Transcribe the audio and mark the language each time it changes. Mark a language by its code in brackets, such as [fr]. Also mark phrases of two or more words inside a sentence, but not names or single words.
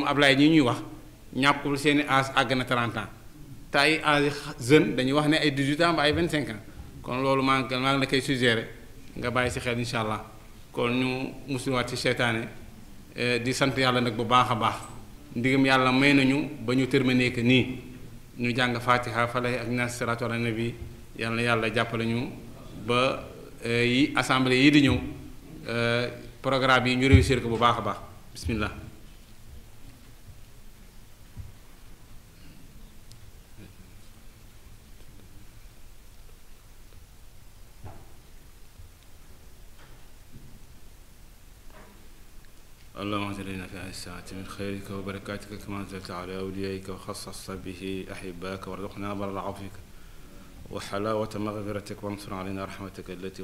[wo] Ablaye ñi ñuy wax ñàkkul seeni âge àgg na 30 ans te ay [fr] âge jeune [wo] dañuy wax ne ay 18 ans ba ay 25 ans kon loolu maa ngi la koy suggéré nga bàyyi si xel [ar] إن شاء الله [wo] kon ñu musulwaat ci seytaane di sant yàlla nag bu baax a baax ndigam yàlla may nañu ba ñu [fr] terminé que [wo] nii ñu jàng fatiha falay ak nas [ar] الصلاة على النبي [wo] yàlla na yàlla jàppale ñu ba yi assemblée yi di ñëw programme yi ñu réussir ko bu baax a baax bismillah [ar] اللهم اجعلنا في هذه الساعة من خيرك وبركاتك كما أنزلت على أوليائك وخصصت به أحباك وارزقنا بر عفوك وحلاوة مغفرتك وانصر علينا رحمتك التي